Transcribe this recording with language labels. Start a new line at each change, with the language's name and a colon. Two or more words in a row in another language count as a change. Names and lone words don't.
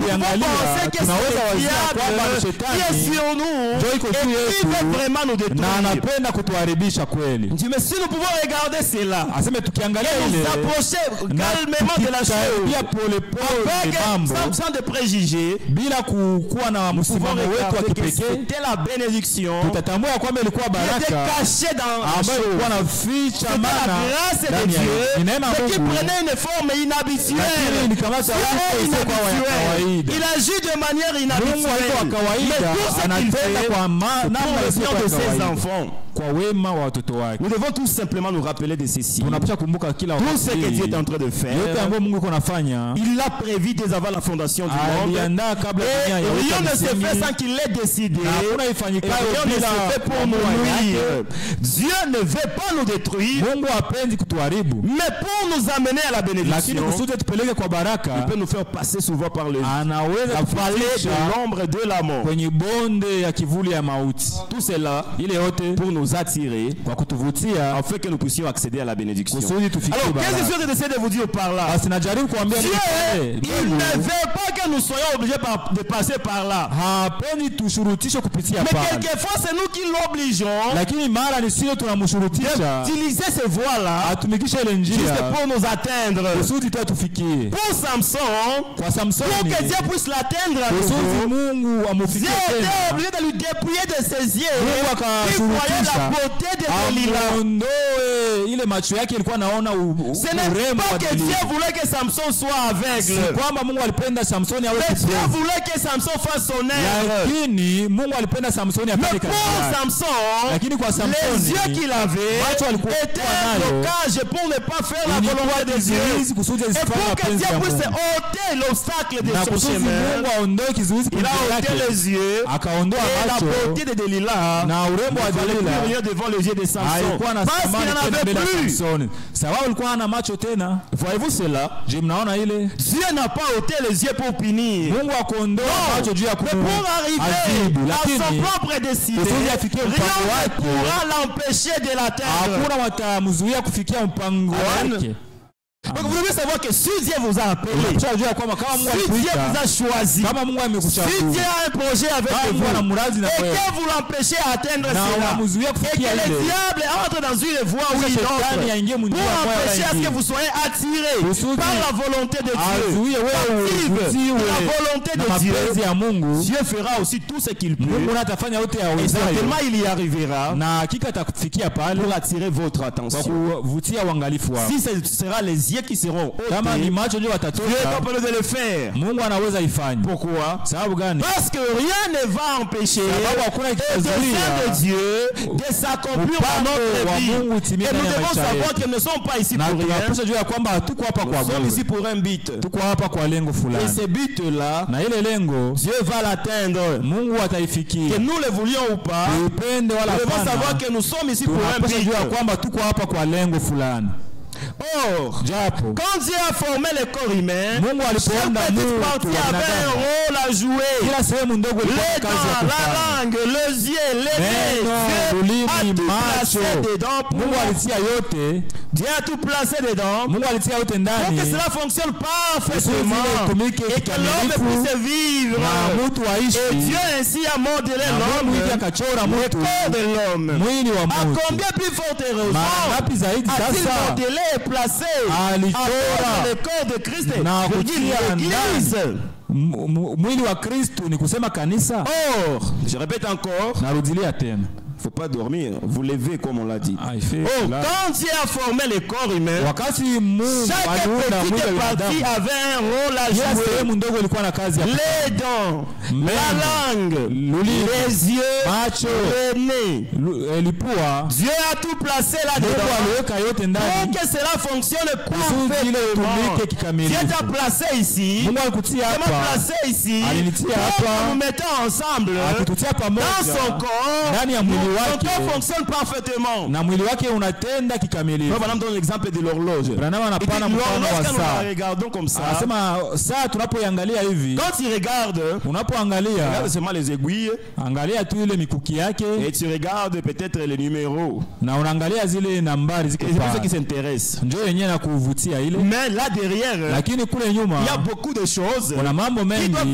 French: nous pouvons
Swahili: kuangalia,
French: penser que
Swahili: tunaweza
French: c'est le
Swahili: wazia kwamba ni
French: diable qui
Swahili: shetani
French: est sur nous
Swahili: ndio iko
French: et
Swahili: juu
French: qui
Swahili: yetu
French: veut vraiment nous
Swahili: na
French: détruire.
Swahili: anapenda kutuharibisha kweli.
French: Mais si nous pouvons regarder cela,
Swahili: Asema tukiangalia
French: et
Swahili: ile
French: nous approcher calmement de la chose,
Swahili: pia pole pole
French: avec
Swahili: mambo
French: sans de préjugés,
Swahili: bila kuwa na
French: nous pouvons
Swahili: msimamo wetu wa
French: regarder que
Swahili: kipekee,
French: c'était la bénédiction
Swahili: tutatambua kwamba ilikuwa
French: qui était
Swahili: baraka
French: cachée dans la
Swahili: ambayo ilikuwa
French: chose.
Swahili: naficha
French: C'était la
Swahili: maana
French: grâce de
Swahili: ndani ya
French: Dieu,
Swahili: ni neema ya
French: mais qui
Swahili: Mungu,
French: prenait une forme inhabituelle.
Swahili: lakini nikamata
French: Dieu est
Swahili: uso kwa wa
French: inhabituel.
Swahili: kawaida.
French: Il agit de manière
Swahili: Mungu alikuwa wa
French: inhabituelle. Mais
Swahili: kawaida,
French: tout ce qu'il
Swahili: anatenda
French: fait
Swahili: kwa namna
French: pour le
Swahili: isiyo
French: bien de
Swahili: kwa
French: ses
Swahili: kawaida
French: enfants.
Swahili: kwa wema wa watoto wake.
French: Nous devons tout simplement nous rappeler de ceci.
Swahili: Tunapaswa kumbuka kila
French: Tout ce
Swahili: wakati
French: que Dieu est en train de
Swahili: yote
French: faire,
Swahili: ambayo Mungu iko nafanya,
French: il l'a prévu dès avant la fondation du monde.
Swahili: aliandaa kabla
French: Et
Swahili: dunia
French: rien
Swahili: yote
French: ne se
Swahili: misingi,
French: fait sans qu'il l'ait décidé.
Swahili: na hakuna
French: Et
Swahili: ifanyikayo
French: rien ne
Swahili: bila
French: se fait pour nous
Swahili: mambo
French: nuire.
Swahili: yake.
French: Dieu ne veut pas nous détruire,
Swahili: Mungu hapendi kutuharibu,
French: mais pour nous amener à la
Swahili: lakini
French: bénédiction,
Swahili: kusudi tupeleke kwa
French: il
Swahili: baraka,
French: peut nous faire passer souvent par la
Swahili: anaweza
French: vallée
Swahili: kutufikisha
French: de l'ombre de la mort.
Swahili: kwenye bonde ya kivuli ya mauti.
French: Tout cela
Swahili: Ile yote
French: pour nous attirer,
Swahili: kwa kutuvutia
French: afin que nous puissions accéder à la bénédiction.
Swahili: kusudi tufikie
French: Alors, qu'est-ce
Swahili: baraka.
French: que j'essaie de vous dire par là?
Swahili: Basi najaribu kuambia
French: Dieu,
Swahili: nini pale?
French: il ne veut pas que nous soyons obligés de passer par là.
Swahili: Hapendi tushurutishe kupitia
French: Mais
Swahili: pale,
French: quelquefois, c'est nous qui l'obligeons
Swahili: lakini mara ni sio tunamshurutisha
French: d'utiliser ces voies-là
Swahili: atumikishe ile
French: juste
Swahili: njia
French: pour nous atteindre.
Swahili: kusudi tu tufikie.
French: Pour Samson,
Swahili: Kwa
French: pour
Swahili: Samsoni
French: que Dieu puisse l'atteindre à
Swahili: kusudi
French: nouveau,
Swahili: Mungu
French: Dieu
Swahili: amufikie
French: était
Swahili: tena,
French: obligé de lui dépouiller de ses yeux.
Swahili: Mungu
French: Il voyait la
Swahili: akashurutisha
French: beauté de Delilah.
Swahili: amuondoe ile macho yake ilikuwa naona
French: Ce n'est
Swahili: urembo
French: pas
Swahili: wa
French: que Dieu
Swahili: Delila.
French: voulait que Samson soit
Swahili: Si
French: aveugle.
Swahili: kwamba Mungu alipenda Samsoni awe
French: Mais Dieu
Swahili: kipofu,
French: voulait que Samson fasse son œuvre.
Swahili: lakini Mungu alipenda Samsoni
French: Mais
Swahili: afanye kazi
French: pour
Swahili: yake.
French: Samson,
Swahili: Lakini kwa
French: les
Swahili: Samsoni,
French: yeux qu'il avait
Swahili: macho alikuwa
French: étaient
Swahili: nayo,
French: un blocage pour ne pas faire la
Swahili: ilikuwa
French: volonté de Dieu.
Swahili: kizuizi kusudi
French: Et
Swahili: asifanye
French: pour que
Swahili: mapenzi
French: Dieu
Swahili: ya
French: puisse
Swahili: Mungu,
French: ôter l'obstacle de
Swahili: na
French: son
Swahili: kusudi
French: chemin,
Swahili: Mungu aondoe kizuizi
French: il a
Swahili: mbele
French: ôté
Swahili: yake,
French: les yeux
Swahili: akaondoa
French: et la
Swahili: macho
French: beauté de Delilah
Swahili: na urembo wa
French: ne valait
Swahili: Delila
French: plus rien devant les yeux de Samson.
Swahili: haikuwa na
French: Parce qu'il
Swahili: thamani
French: n'en
Swahili: tena
French: avait
Swahili: mbele ya
French: plus.
Swahili: Samsoni, sababu alikuwa hana macho tena.
French: Voyez-vous cela?
Swahili: Je, mnaona ile
French: Dieu n'a pas ôté les yeux pour punir.
Swahili: Mungu akuondoa macho juu ya
French: Mais pour arriver
Swahili: kuadhibu,
French: à son
Swahili: lakini
French: propre destinée,
Swahili: kusudi afikie
French: rien
Swahili: mpango
French: ne
Swahili: wake,
French: pourra l'empêcher de l'atteindre.
Swahili: hakuna watamzuia kufikia mpango Amen. wake.
French: Donc vous devez savoir que si Dieu vous a appelé,
Swahili: Unajua kwamba kama Mungu
French: si Dieu vous
Swahili: alikuita,
French: a choisi,
Swahili: kama Mungu
French: si
Swahili: amekuchagua,
French: Dieu a un projet avec
Swahili: kama Mungu ana
French: vous,
Swahili: mradi na
French: et
Swahili: wewe,
French: que vous l'empêchez à atteindre
Swahili: na
French: cela,
Swahili: unamzuia
French: et que
Swahili: kufikia
French: le
Swahili: ile,
French: diable entre dans une voie où il
Swahili: shetani
French: entre,
Swahili: aingie
French: pour
Swahili: mnjia moja
French: empêcher à ce que
Swahili: ingine,
French: vous soyez attirés
Swahili: kusudi
French: par la volonté de Dieu,
Swahili: azuie wewe
French: captive
Swahili: uvutiwe
French: la volonté
Swahili: na
French: de Dieu.
Swahili: mapenzi ya Mungu.
French: Dieu fera aussi tout ce qu'il peut,
Swahili: Mungu atafanya yote
French: et
Swahili: yawezayo,
French: certainement il y arrivera
Swahili: na hakika atakufikia pale
French: pour attirer votre
Swahili: kwa
French: attention.
Swahili: kuvutia uangalifu wako.
French: Si ce sera les yeux qui seront
Swahili: Kama
French: ôtés,
Swahili: ni macho ndio
French: Dieu est
Swahili: watatoka,
French: capable de le faire.
Swahili: Mungu anaweza ifanya.
French: Pourquoi?
Swahili: Sababu gani?
French: Parce que rien ne va empêcher
Swahili: Sababu hakuna
French: le dessein de
Swahili: kitazuia
French: Dieu de s'accomplir dans
Swahili: mpango
French: notre
Swahili: wa
French: vie.
Swahili: Mungu utimie
French: Et nous
Swahili: ndani ya
French: devons
Swahili: maisha
French: savoir
Swahili: yetu,
French: qu'ils ne sont pas ici
Swahili: na
French: pour rien.
Swahili: tunapaswa jua ya kwamba hatuko hapa kwa
French: Nous sommes ici
Swahili: bure,
French: pour un but.
Swahili: tuko hapa kwa lengo
French: Et
Swahili: fulani,
French: ce but-là,
Swahili: na ile lengo
French: Dieu va l'atteindre.
Swahili: Mungu
French: Que
Swahili: ataifikia.
French: nous le voulions ou pas,
Swahili: Tuipende wala
French: nous devons savoir
Swahili: hapana,
French: que nous sommes ici pour un
Swahili: tunapaswa jua ya
French: but.
Swahili: kwamba tuko hapa kwa lengo fulani.
French: Or,
Swahili: Japo
French: quand Dieu a formé le corps humain,
Swahili: Mungu
French: chaque
Swahili: alipounda
French: petite
Swahili: Mungu
French: partie
Swahili: wa
French: avait un
Swahili: binadamu,
French: rôle à jouer.
Swahili: kila sehemu ndogo ilikuwa
French: Les
Swahili: na kazi ya
French: dents,
Swahili: kufanya.
French: la langue, les yeux, les nez,
Swahili: Meno,
French: Dieu a
Swahili: ulimi,
French: tout
Swahili: macho,
French: placé dedans pour
Swahili: Mungu alitia yote,
French: Dieu a tout placé dedans
Swahili: Mungu alitia yote
French: pour
Swahili: ndani,
French: que cela fonctionne
Swahili: kusudi
French: parfaitement
Swahili: itumike
French: et que l'homme
Swahili: kikamilifu,
French: puisse vivre.
Swahili: na mtu
French: Et
Swahili: aishi,
French: Dieu ainsi a modelé
Swahili: na Mungu hivi
French: l'homme,
Swahili: akachora
French: le
Swahili: mtu,
French: corps de l'homme.
Swahili: mwili wa
French: À
Swahili: mtu.
French: combien plus forte
Swahili: Mara
French: heureusement
Swahili: ngapi zaidi
French: a-t-il
Swahili: sasa
French: modelé et placé
Swahili: alichora
French: le corps de Christ,
Swahili: na
French: je dis
Swahili: kutia
French: l'Église.
Swahili: mwili wa Kristo, ni kusema kanisa.
French: Or, je répète encore,
Swahili: Narudilia tena,
French: il ne faut pas dormir, vous levez comme on l'a dit. Haife Oh, la- quand Dieu a formé le corps humain,
Swahili: wakati Mungu
French: chaque
Swahili: aliunda mwili wa
French: petite partie
Swahili: binadamu,
French: avait un rôle à
Swahili: kila
French: jouer.
Swahili: sehemu ndogo ilikuwa na kazi ya
French: Les dents,
Swahili: Meno,
French: la langue,
Swahili: ulimi,
French: les yeux,
Swahili: macho,
French: le nez.
Swahili: lipua.
French: Dieu a tout placé
Swahili: Mungu
French: là-dedans
Swahili: aliweka yote
French: pour
Swahili: ndani
French: que cela fonctionne
Swahili: kusudi ile
French: parfaitement.
Swahili: itumike kikamilifu.
French: Dieu t'a placé ici.
Swahili: Mungu alikutia
French: Il m'a
Swahili: hapa,
French: placé ici
Swahili: alinitia
French: pour
Swahili: hapa,
French: que nous mettons ensemble
Swahili: akitutia
French: dans son
Swahili: pamoja
French: corps,
Swahili: ndani ya mwili
French: nous
Swahili: mwili
French: Son
Swahili: wake
French: corps fonctionne parfaitement.
Swahili: na mwili wake unatenda kikamilifu.
French: Frère Branham donne l'exemple de l'horloge.
Swahili: Branham
French: Il dit,
Swahili: anapana mfano wa
French: l'horloge, quand nous la
Swahili: saa.
French: regardons comme ça,
Swahili: Anasema saa tunapoiangalia hivi,
French: quand tu regardes,
Swahili: unapoangalia
French: regarde seulement les aiguilles
Swahili: angalia tu ile mikuki yake
French: et tu regardes peut-être les numéros.
Swahili: na unaangalia zile nambari ziko
French: Et c'est pour ça qui
Swahili: pale,
French: s'intéresse.
Swahili: ndio yenyewe na kuvutia ile.
French: Mais là derrière,
Swahili: Lakini kule nyuma
French: il y a beaucoup de choses
Swahili: kuna mambo
French: qui doivent